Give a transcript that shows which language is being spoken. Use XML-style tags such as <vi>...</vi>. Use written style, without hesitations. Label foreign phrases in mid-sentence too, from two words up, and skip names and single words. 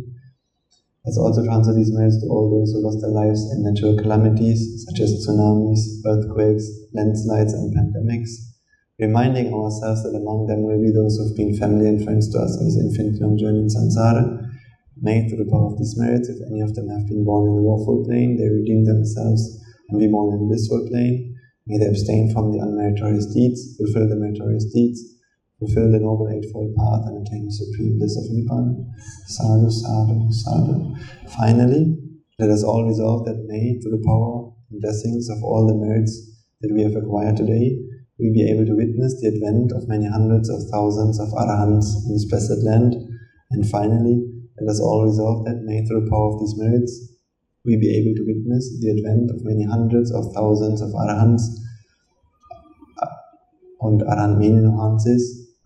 <en>Let's also transfer these merits to all those who lost their lives in natural calamities such as tsunamis, earthquakes, landslides and pandemics, reminding ourselves that among them will be those who have been family and friends to us in this infinite long journey in samsara. May, through the power of these merits, if any of them have been born in the woeful plane, they redeem themselves and be born in the blissful plane. May they abstain from the unmeritorious deeds, fulfill the meritorious deeds, fulfill the Noble Eightfold Path, and attain the supreme bliss of Nibbāna. Sadhu, sadhu, sadhu. Finally, let us all resolve that may, through the power and blessings of all the merits that we have acquired today, we be able to witness the advent of many hundreds of thousands of Arahants in this blessed land. And finally, let us all resolve that may, through the power of these merits, we be able to witness the advent of many hundreds of thousands of Arahants and Arahant-Meninohanses.</en>